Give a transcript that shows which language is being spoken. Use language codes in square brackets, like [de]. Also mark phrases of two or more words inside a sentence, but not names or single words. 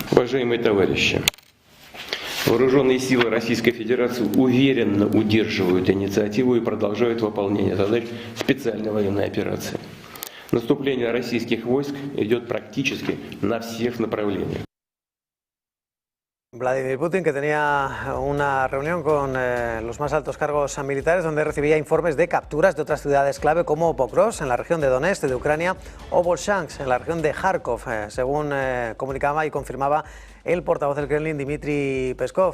[ru] Уважаемые товарищи, вооруженные силы Российской Федерации уверенно удерживают инициативу и продолжают выполнение задач специальной военной операции. Наступление российских войск идет практически на всех направлениях. [es] Vladímir Putin, que tenía una reunión con los más altos cargos militares donde recibía informes de capturas de otras ciudades clave como Pokrovsk en la región de Donetsk de Ucrania o Volchansk en la región de Járkov, según comunicaba y confirmaba el portavoz del Kremlin, Dmitry Peskov.